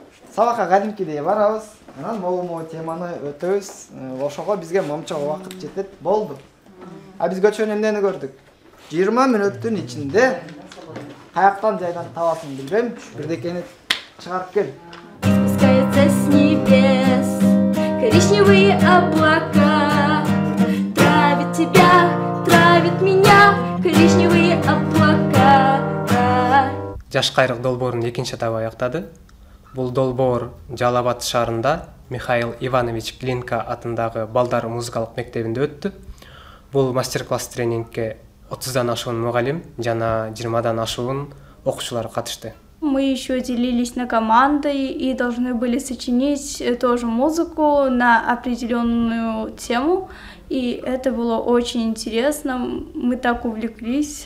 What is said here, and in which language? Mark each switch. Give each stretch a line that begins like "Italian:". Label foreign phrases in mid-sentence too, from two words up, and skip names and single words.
Kyrgyz: сабакка кадимкидей барабыз, анан могу теманы өтөбүз. Ошого бизге момча убакыт жетет, болду. А биз көчөнү эмнени көрдүк? 20 мүнөттүн ичинде каяктан жайдан табасын билбейм, бирдекени чыгарып кел.
Russian: Спускается с небес коричневые облака, травит тебя, травит меня коричневые облака.
Kyrgyz: Жаш кайрык долбоорун экинчи этабы аяктады. Бул долбоор Жалал Абад шаарында Михаил Иванович Глинка атындагы балдар музыкалык мектебинде өттү. Бул мастер-класс тренингке 30дан ашуун мугалим жана 20дан ашуун окуучулар катышты.
Russian: Мы еще делились на команды и должны были сочинить тоже музыку на определенную тему. И это было очень интересно, мы так увлеклись.